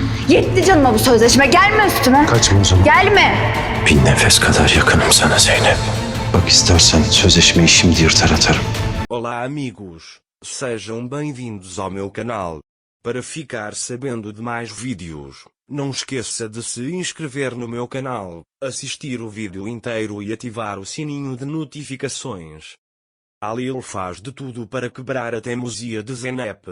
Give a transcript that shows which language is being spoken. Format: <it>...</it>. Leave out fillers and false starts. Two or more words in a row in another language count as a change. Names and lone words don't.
<tr>Yetti canıma bu sözleşme. Gelme üstüme. Kaçma o zaman. Gelme. Bir nefes kadar yakınım sana Zeynep. Bak istersen sözleşmeyi şimdi yırtar atarım.</tr> <pt>Olá amigos, sejam bem-vindos ao meu canal. Para ficar sabendo de mais vídeos, não esqueça de se inscrever no meu canal, assistir o vídeo inteiro e ativar o sininho de notificações. Halil faz de tudo para quebrar a teimosia de Zeynep.</pt>